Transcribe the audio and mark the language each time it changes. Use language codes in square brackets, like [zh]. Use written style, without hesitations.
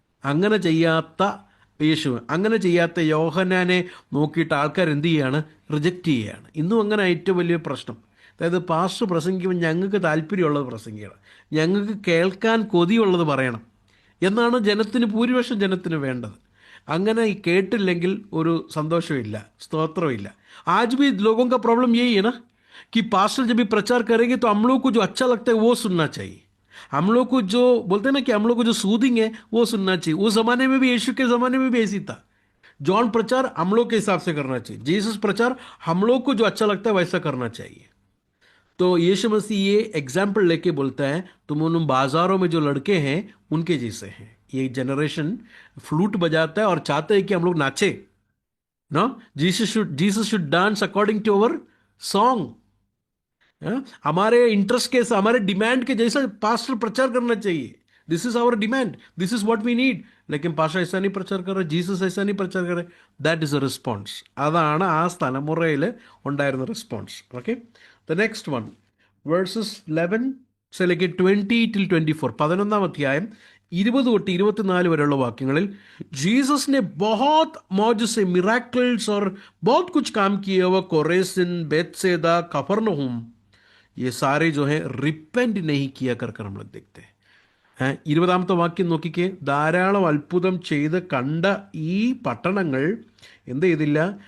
[ml] അങ്ങനെ ചെയ്യാത്ത യേശു, അങ്ങനെ ചെയ്യാത്ത യോഹന്നാനെ നോക്കിയിട്ട് ആൾക്കാർ എന്ത് ചെയ്യുകയാണ്? റിജക്റ്റ് ചെയ്യുകയാണ്. ഇന്നും അങ്ങനെ ഏറ്റവും വലിയ പ്രശ്നം. അതായത് പാസ്റ്റർ പ്രസംഗിക്കുമ്പോൾ ഞങ്ങൾക്ക് താല്പര്യമുള്ളത് പ്രസംഗിക്കണം, ഞങ്ങൾക്ക് കേൾക്കാൻ കൊതിയുള്ളത് പറയണം എന്നാണ് ജനത്തിന്, ഭൂരിപക്ഷം ജനത്തിന് വേണ്ടത്. അങ്ങനെ കേട്ടില്ലെങ്കിൽ ഒരു സന്തോഷമില്ല, സ്തോത്രമില്ല. [hi] आज भी लोगों का प्रॉब्लम यही है ना कि पास्टर जब भी प्रचार करेंगे तो हम लोग को जो अच्छा लगता है वो सुनना चाहिए. हम लोग को जो बोलते हैं ना कि हम लोग को जो सूदिंग है वो सुनना चाहिए. उस जमाने में भी, यीशु के जमाने में भी ऐसी था. जॉन प्रचार हम लोग के हिसाब से करना चाहिए, जीसस प्रचार हम लोग को जो अच्छा लगता है वैसा करना चाहिए. तो यीशु मसीह ये एग्जाम्पल लेके बोलता है, तुम उन बाजारों में जो लड़के हैं उनके जैसे हैं. ये जनरेशन फ्लूट बजाता है और चाहते हैं कि हम लोग नाचे. [en] No, Jesus should dance according to our song. [hi] हमारे इंटरेस्ट के, हमारे डिमांड के जैसा पास्टर प्रचार करना चाहिए. [en] This is our demand, this is what we need. [hi] लेकिन पास्टर ऐसा नहीं प्रचार कर रहा, जीसस ऐसा नहीं प्रचार कर रहे. [en] That is a response. [ml] അതാണ് ആ തലമുറയിൽ ഉണ്ടായിരുന്ന response. [en] okay, the next one, versus [hi] 11 से लेके 20 till 24, [ml] 11-ാം അധ്യായം 20 തൊട്ട് 24 വരെയുള്ള വാക്യങ്ങളിൽ [hi] जीसस ने बहुत मौज से मिराकल्स और बहुत कुछ काम किए. वो कोरेसिन, बेतसैदा, कफरनहूम, ये सारे जो है रिपेंट नहीं किया कर हम लोग देखते हैं. [ml] 20-ാമത്തെ വാക്യം നോക്കിക്കേ. ധാരാളം അത്ഭുതം ചെയ്ത് കണ്ട ഈ പട്ടണങ്ങൾ എന്ത് ചെയ്തില്ല?